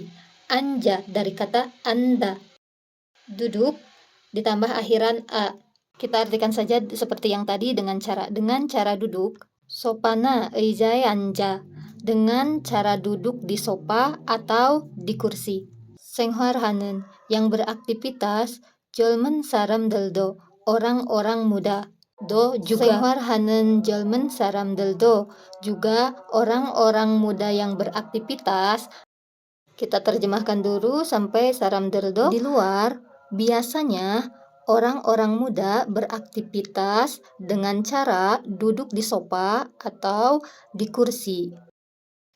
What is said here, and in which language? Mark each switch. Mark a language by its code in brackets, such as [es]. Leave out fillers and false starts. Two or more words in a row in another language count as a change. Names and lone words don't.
[id] Anja dari kata anda, duduk ditambah akhiran a. Kita artikan saja seperti yang tadi dengan cara duduk. [ko] 소파나 의자에 앉아, [id] dengan cara duduk di sofa atau di kursi. 생활하는 yang beraktivitas, [ko] 젊은 사람들도 [id] orang-orang muda. Do juga [ko] 생활하는 젊은 사람들도 [id] juga orang-orang muda yang beraktivitas. Kita terjemahkan dulu sampai saramderdo. Di luar, biasanya orang-orang muda beraktivitas dengan cara duduk di sofa atau di kursi.